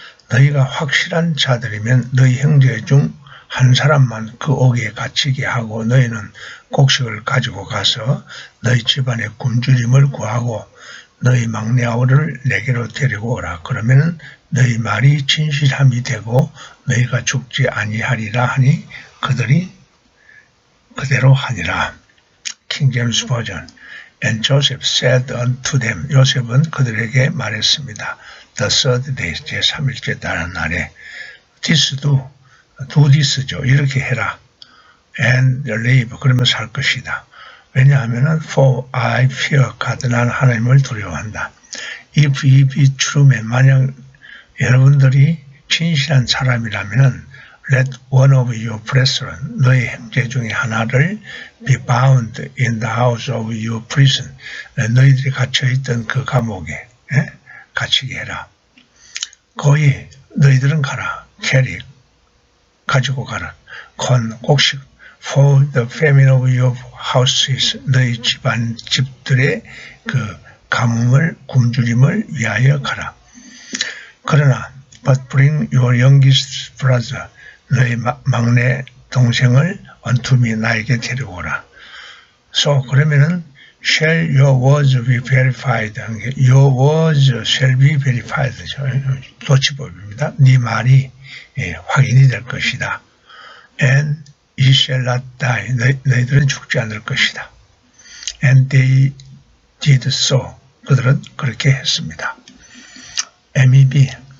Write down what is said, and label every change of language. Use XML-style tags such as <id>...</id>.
<ko>너희가 확실한 자들이면 너희 형제 중 한 사람만 그 옥에 갇히게 하고 너희는 곡식을 가지고 가서 너희 집안의 굶주림을 구하고 너희 막내 아우를 내게로 데리고 오라. 그러면 너희 말이 진실함이 되고 너희가 죽지 아니하리라 하니 그들이 그대로 하니라.</ko> <en>king James Version. And Joseph said unto them.</en> <ko>요셉은 그들에게 말했습니다.</ko> <en>The third day,</en> <ko>제3일째 다른 날에</ko> <en>this do this</en> <ko>죠. 이렇게 해라.</ko> <en>And live.</en> <ko>그러면 살 것이다. 왜냐하면</ko> <en>for I fear God.</en> <ko>나는 하나님을 두려워한다.</ko> <en>If ye be true men.</en> <ko>만약 여러분들이 진실한 사람이라면</ko> <en>let one of your brethren.</en> <ko>너희 형제 중에 하나를</ko> <en>be bound in the house of your prison.</en> <ko>너희들이 갇혀있던 그 감옥에 갇히게 해라. 거기 너희들은 가라. carry. 가지고 가라.</ko> <en>곡식 for the famine of your houses.</en> <ko>너희 집들의 그 가뭄을 굶주림을 위하여 가라. 그러나</ko> <en>but bring your youngest brother.</en> <ko>너희 막내 동생을</ko> <en>unto me.</en> <ko>나에게 데리고 오라.</ko> <en>So</en> <ko>그러면은</ko> <en>shall your words be verified. Your words shall be verified.</en> <ko>도치법입니다. 네 말이 확인이 될 것이다.</ko> <en>And ye shall not die.</en> <ko>너희들은 죽지 않을 것이다.</ko> <en>And they did so.</en> <ko>그들은 그렇게 했습니다.</ko> <en>MEB.</en>